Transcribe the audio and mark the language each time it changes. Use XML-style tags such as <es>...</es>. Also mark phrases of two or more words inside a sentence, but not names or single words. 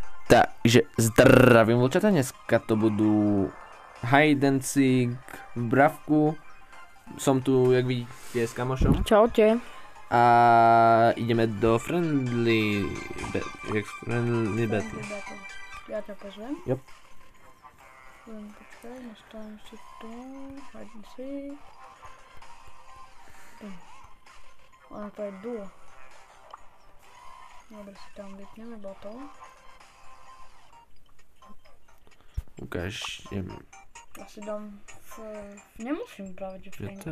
<sk>Takže zdravím vlčata, dneska to budú</sk> <en>hide and seek</en> <sk>v Bravku. Som tu, jak vidíte, s kamošom. Čaute. A ideme do</sk> <en>friendly battle.</en> <sk>Ja ťa pozvem. Jop. Počkaj, nastavím si tu,</sk> <en>hide and seek.</en> <sk>Ono to je duo. Dobre, si tam vypneme bottle. Ukáž, Ja si dám nemusím práve, že Franka.</sk>